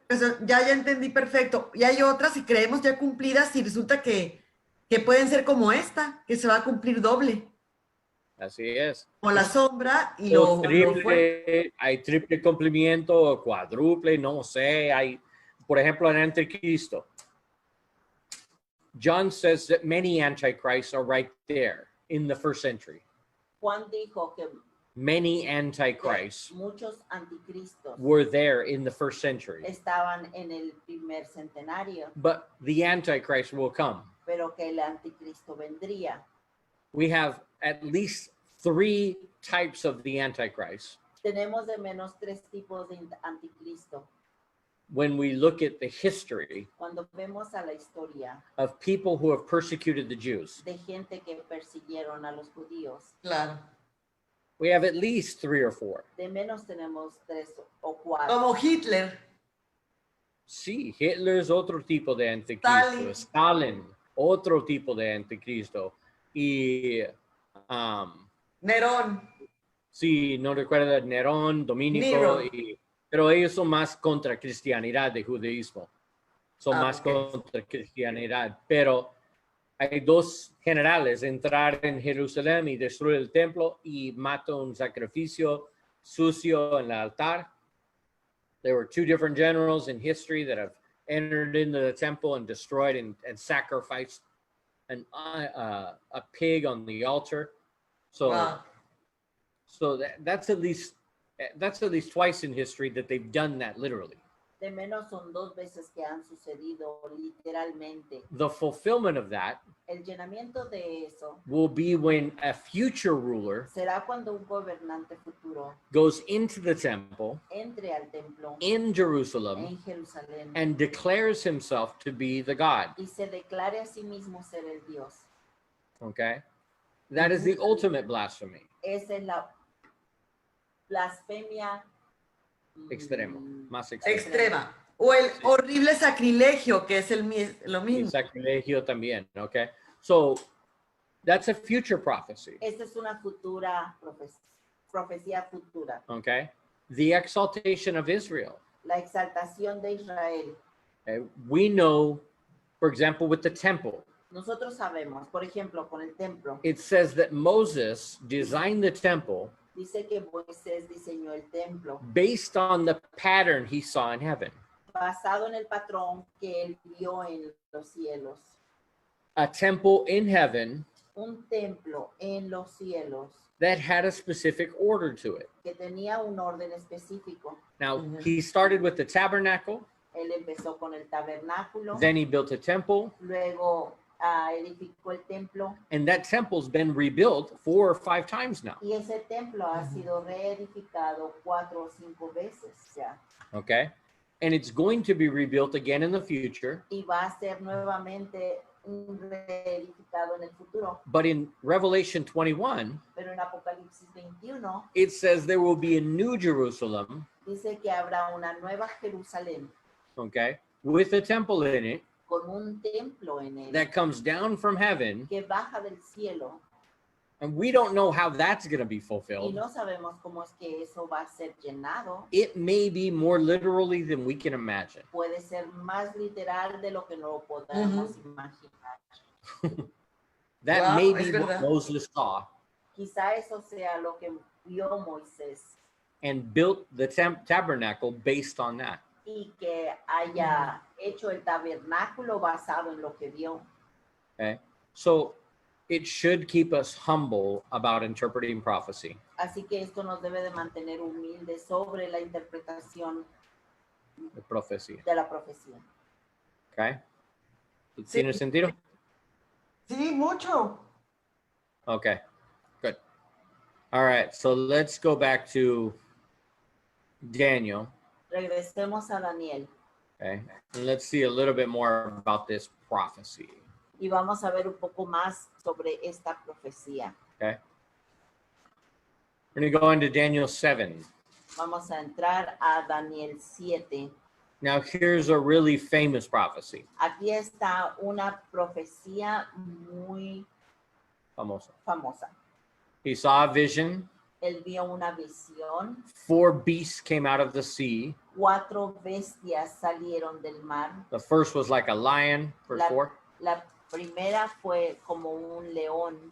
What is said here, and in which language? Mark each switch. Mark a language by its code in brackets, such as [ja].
[es] esta ocasión, ya entendí perfecto. Y hay otras que creemos ya cumplidas y resulta que pueden ser como esta, que se va a cumplir doble. Así es. Como la sombra y O lo fuerte. triple, hay triple cumplimiento, o cuádruple, no sé. Hay, por ejemplo, en Anticristo. [en] John says that many antichrists are right there in the first century. [es] Juan dijo que [en] Many antichrists [es] muchos anticristos [en] were there in the first century. [es] estaban en el primer centenario, [en] But the antichrist will come. [es] pero que el anticristo vendría. [en] We have at least 3 types of the antichrist [es] Tenemos de menos 3 tipos de anticristo. [en] when we look at the history [es] Cuando vemos a la historia [en] of people who have persecuted the Jews. [es] de gente que persiguieron a los judíos, Claro. [en] We have at least 3 or 4. [es] de menos tenemos 3 o 4. Como Hitler. Sí, Hitler es otro tipo de anticristo. Stalin, otro tipo de anticristo. Y, Nerón. sí, no recuerdo, Nerón, Domínico, [en] Nero. [es] pero ellos son más contra cristianidad de judaísmo. Son más ok. contra cristianidad. Pero hay dos generales, entrar en Jerusalén y destruir el templo y matar un sacrificio sucio en el altar. [en] There were two different generals in history that have entered into the temple and destroyed and sacrificed a pig on the altar. So, Wow. so that's at least twice in history that they've done that literally. [es] De menos son 2 veces que han sucedido literalmente. [en] The fulfillment of that [es] El llenamiento de eso [en] will be when a future ruler [es] será cuando un gobernante futuro [en] goes into the temple [es] entre al templo [en] in Jerusalem [es] en Jerusalén [en] and declares himself to be the God. [es] y se declare a sí mismo ser el Dios. Okay? [en] That is the ultimate blasphemy. [es] Esa es la blasfemia Extremo. Más extremo. Extrema. O el horrible sacrilegio, que es lo Y mismo. sacrilegio también, okay? [en] So, that's a future prophecy, [es] Esta es una futura profecía futura. [en] okay? The exaltation of Israel. [es] La exaltación de Israel. Okay? [en] We know, for example, with the temple, [es] Nosotros sabemos, por ejemplo, con el templo, [en] it says that Moses designed the temple [es] dice que Moisés diseñó el templo [en] based on the pattern he saw in heaven. [es] basado en el patrón que él vio en los cielos. [en] A temple in heaven [es] Un templo en los cielos [en] that had a specific order to it. [es] que tenía un orden específico. [en] Now, he started with the tabernacle, [es] Él empezó con el tabernáculo, [en] then he built a temple, [es] luego edificó el templo [en] and that temple's been rebuilt 4 or 5 times now, [es] y ese templo ha sido reedificado 4 o 5 veces ya. okay? [en] And it's going to be rebuilt again in the future. [es] Y va a ser nuevamente reedificado en el futuro. [en] But in Revelation 21, [es] Pero en Apocalipsis 21 [en] it says there will be a new Jerusalem, [es] dice que habrá una nueva Jerusalén [en] okay, with a temple in it [es] con un templo en él [en] that comes down from heaven, [es] que baja del cielo [en] and we don't know how that's going to be [es] y [en] fulfilled. [es] no sabemos cómo es que eso va a ser llenado. [en] It may be more literally than we can imagine. [es] Puede ser más literal de lo que no podemos imaginar. [en] That Wow, may [es] es [en] be what [es] verdad. [en] Moses saw [es] Quizá eso sea lo que vio Moisés [en] and built the tabernacle based on that. [es] y que haya hecho el tabernáculo basado en lo que vio. [en] Okay, so it should keep us humble about interpreting prophecy. [es] Así que esto nos debe de mantener humildes sobre la interpretación [en] The prophecy. [es] de la profecía. Okay, Sí. ¿tiene sentido? Sí, mucho. [en] Okay, good. All right, so let's go back to Daniel. [es] Regresemos a Daniel [en] Okay, and let's see a little bit more about this prophecy. [es] y vamos a ver un poco más sobre esta profecía. [en] Okay, we're going to go into Daniel 7. [es] Vamos a entrar a Daniel 7. [en] Now, here's a really famous prophecy. [es] Aquí está una profecía muy Famosa. famosa. [en] He saw a vision. [es] Él vio una visión. [en] 4 beasts came out of the sea. [es] 4 bestias salieron del mar. [en] The first was like a lion, verse 4, [es] La primera fue como un león